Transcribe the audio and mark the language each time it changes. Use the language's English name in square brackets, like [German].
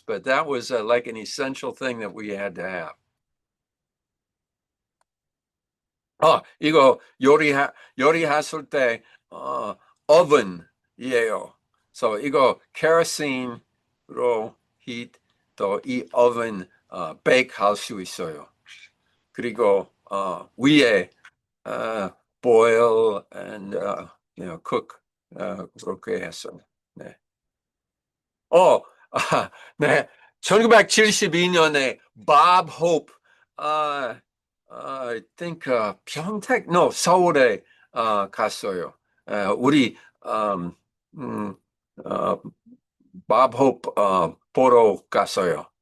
[English] But that was like an essential thing that we had to have. [Korean] 이거 요리했을 때 oven이에요. So 이거 케로신으로 heat 또이 oven bake 할 수 있어요. 그리고 위에 [English] boil and cook [Korean] 그렇게 했어요. 네. 어, 네. 1972년에 Bob Hope, [English] I think [Korean] 평택, no, 서울에 갔어요. 우리 음, 어, Bob Hope 보러 갔어요.